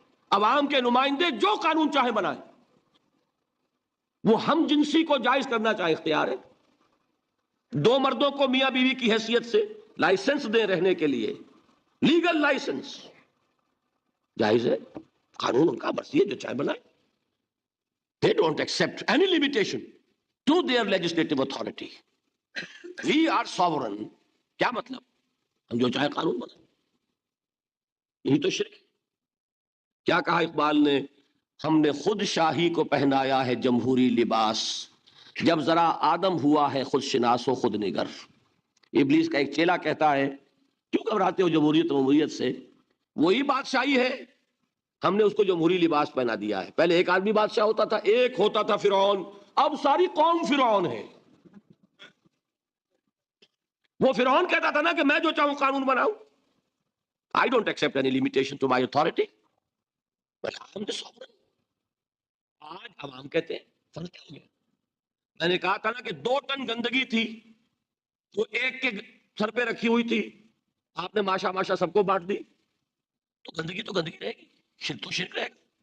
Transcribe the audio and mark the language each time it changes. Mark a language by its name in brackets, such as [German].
[Urdu] عوام کے نمائندے جو قانون چاہے بنائیں، وہ ہم جنسی کو جائز کرنا چاہے اختیار ہے، دو مردوں کو میاں بیوی کی حیثیت سے لائسنس دیں رہنے کے لیے، لیگل لائسنس جائز ہے، قانون ان کا مرضی ہے جو چاہے بنائے. [English] They don't accept any limitation to their legislative authority. We are sovereign. [Urdu] کیا مطلب؟ ہم جو چاہے قانون بنائیں. یہی تو شرک ہے. کیا کہا اقبال نے؟ ہم نے خود شاہی کو پہنایا ہے جمہوری لباس، جب ذرا آدم ہوا ہے خود شناس و خود نگر. ابلیس کا ایک چیلا کہتا ہے کیوں گھبراتے ہو جمہوریت و جمہوریت سے؟ وہی بادشاہی ہے، ہم نے اس کو جمہوری لباس پہنا دیا ہے. پہلے ایک آدمی بادشاہ ہوتا تھا، ایک ہوتا تھا فرعون، اب ساری قوم فرعون ہے. وہ فرعون کہتا تھا نا کہ میں جو چاہوں قانون بناؤں. [English] I don't accept any limitation to my authority. But I am the sovereign. [Urdu] آج عوام کہتے ہیں فرق کیا ہو گیا؟ میں نے کہا تھا نا کہ 2 ٹن گندگی تھی، وہ ایک کے سر پہ رکھی ہوئی تھی، آپ نے ماشا ماشا سب کو بانٹ دی، تو گندگی رہے گی، شرک تو شرک رہے گا.